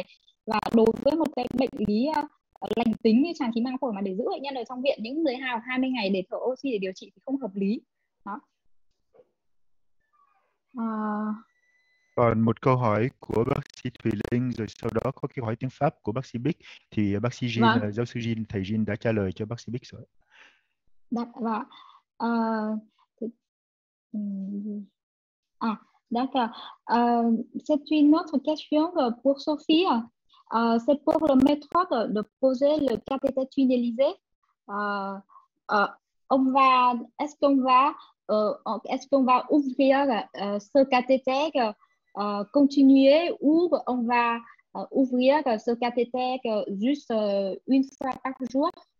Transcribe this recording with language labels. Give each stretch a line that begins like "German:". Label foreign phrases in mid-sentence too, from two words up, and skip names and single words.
Vietnamese: Và đối với một cái bệnh lý lành tính như tràn khí màng phổi mà để giữ bệnh nhân ở trong viện những 12 hoặc 20 ngày để thở oxy để điều trị thì không hợp lý. Đó. Còn một câu hỏi của bác sĩ Thùy Linh, rồi sau đó có câu hỏi tiếng Pháp của bác sĩ Bích. Thì bác sĩ Jin, giáo sư Jin, thầy Jin đã trả lời cho bác sĩ Bích rồi.
French: D'accord. D'accord. C'est une autre question pour Sophie. C'est pour le méthode de poser le cathéter tunnelisé. Est-ce qu'on va ouvrir ce cathéter continuer ou on va ouvrir ce cathéter juste une fois par jour?